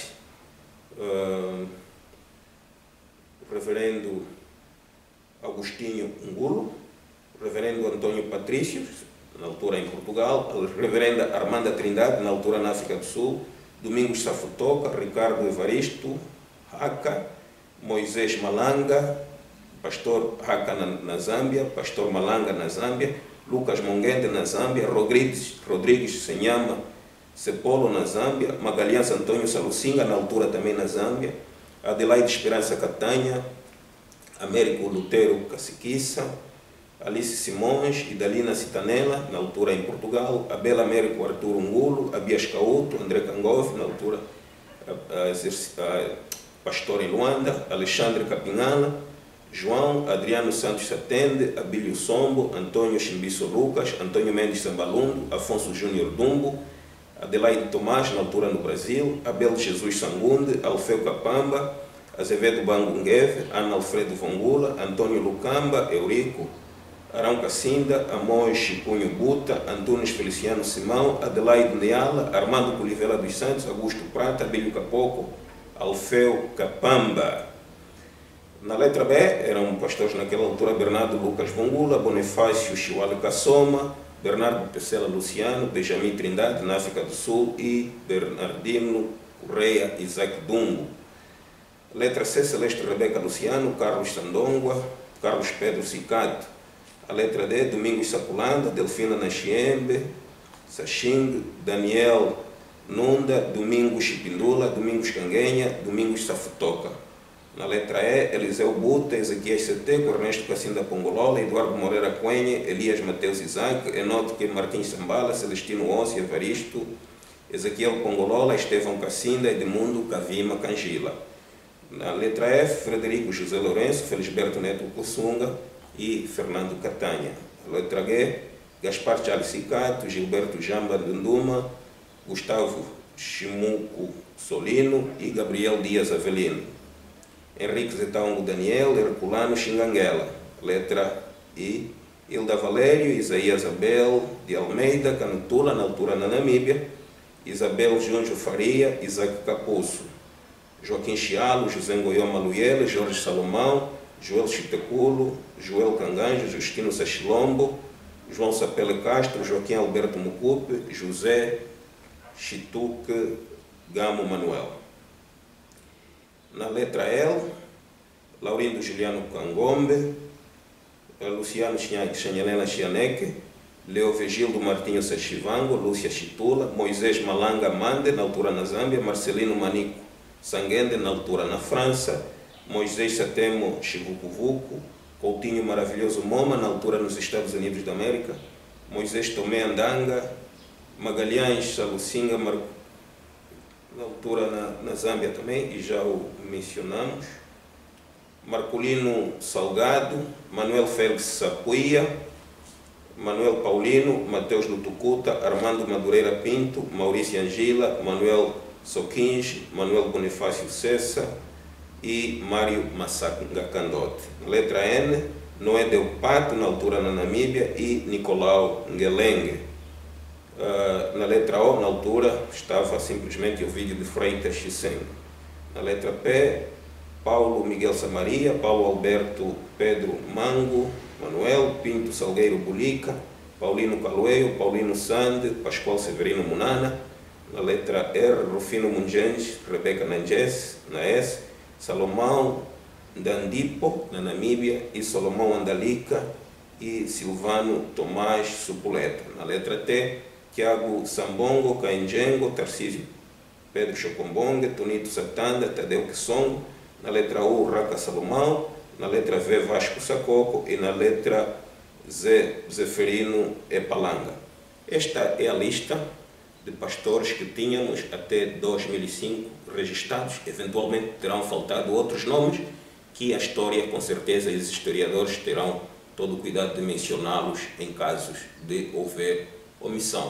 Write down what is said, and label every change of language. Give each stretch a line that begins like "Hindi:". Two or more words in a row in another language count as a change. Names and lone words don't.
Portuguese: O reverendo Agostinho Ngulo, o reverendo Antônio Patrício, na altura em Portugal, a reverenda Armanda Trindade, na altura na África do Sul, Domingos Safutoca, Ricardo Evaristo, Haka, Moisés Malanga, pastor Haka na Zâmbia, pastor Malanga na Zâmbia, Lucas Mongende na Zâmbia, Rodrigues Senhama Sepolo na Zâmbia, Magalhães Antônio Salucinga, na altura também na Zâmbia, Adelaide Esperança Catanha, Américo Lutero Caciquiça, Alice Simões, Idalina Citanella, na altura em Portugal, Abel Américo Arturo Ngulo, Abias Cauto, André Cangoff, na altura pastor em Luanda, Alexandre Capinhala, João Adriano Santos Satende, Abílio Sombo, Antônio Chimbiso Lucas, Antônio Mendes Sambalundo, Afonso Júnior Dumbo, Adelaide Tomás, na altura no Brasil, Abel Jesus Sangunde, Alfeu Capamba, Azevedo Bangungueve, Ana Alfredo Vongula, Antônio Lucamba, Eurico, Arão Cacinda, Amós Chipunho Buta, Antunes Feliciano Simão, Adelaide Neala, Armando Colivela dos Santos, Augusto Prata, Abílio Capoco, Alfeu Capamba. Na letra B eram pastores naquela altura Bernardo Lucas Vongula, Bonifácio Chiwale Kassoma, Bernardo Pesela Luciano, Benjamin Trindade, na África do Sul, e Bernardino Correia Isaac Dumbo. Letra C, Celeste Rebeca Luciano, Carlos Sandongua, Carlos Pedro Cicato. A letra D, Domingos Sapulanda, Delfina Naxiembe, Saching, Daniel Nunda, Domingos Chipindula, Domingos Canguenha, Domingos Safutoca. Na letra E, Eliseu Buta, Ezequiel Seteco, Ernesto Cassinda Pongolola, Eduardo Moreira Coenha, Elias Mateus Isaac, Enoque Martins Sambala, Celestino Ossi, Evaristo, Ezequiel Pongolola, Estevão Cassinda, Edmundo Cavima Cangila. Na letra F, Frederico José Lourenço, Felisberto Neto Cossunga e Fernando Catanha. A letra G, Gaspar Charles Cicato, Gilberto Jamba Ndunduma, Gustavo Chimuco Solino e Gabriel Dias Avelino. Henrique Zetaungo Daniel, Herculano Xinganguela. Letra I, Hilda Valério, Isaías Abel de Almeida, Canutula, na altura na Namíbia, Isabel Junjo Faria, Isaac Capuço. Joaquim Chialo, José Ngoyoma Luyele, Jorge Salomão, Joel Chiteculo, Joel Canganjo, Justino Sachilombo, João Sapele Castro, Joaquim Alberto Mucupe, José Chituque Gamo Manuel. Na letra L, Laurindo Juliano Cangombe, Luciano Xanhelena Chianeque, Leo Vigildo Martinho Sachivango, Lúcia Chitula, Moisés Malanga Mande, na altura na Zâmbia, Marcelino Manico Sanguende, na altura na França, Moisés Satemo Chivucuvuco, Coutinho Maravilhoso Moma, na altura nos Estados Unidos da América, Moisés Tomé Andanga, Magalhães Salucinga, na altura na Zâmbia também, e já o mencionamos, Marcolino Salgado, Manuel Félix Sapuia, Manuel Paulino, Mateus Lutucuta, Armando Madureira Pinto, Maurício Angila, Manuel Soquins, Manuel Bonifácio Cessa e Mário Massanga Candote. Letra N, Noé Del Pato, na altura na Namíbia, e Nicolau Ngelenge. Na letra O, na altura, estava simplesmente Ovídio de Freitas Chisengo. Na letra P, Paulo Miguel Samaria, Paulo Alberto Pedro Mango, Manuel Pinto Salgueiro Bulica, Paulino Caloeio, Paulino Sande, Pascoal Severino Munana. Na letra R, Rufino Mungens, Rebeca Nanges, na S, Salomão Dandipo, na Namíbia, e Salomão Andalica e Silvano Tomás Supuleta. Na letra T, Tiago Sambongo, Cainjengo, Tarcísio Pedro Chocombongue, Tonito Satanda, Tadeu Quissongo. Na letra U, Raca Salomão. Na letra V, Vasco Sacoco. E na letra Z, Zeferino Epalanga. Esta é a lista de pastores que tínhamos até 2005 registrados. Eventualmente terão faltado outros nomes que a história, com certeza, e os historiadores terão todo o cuidado de mencioná-los em casos de houver omissão.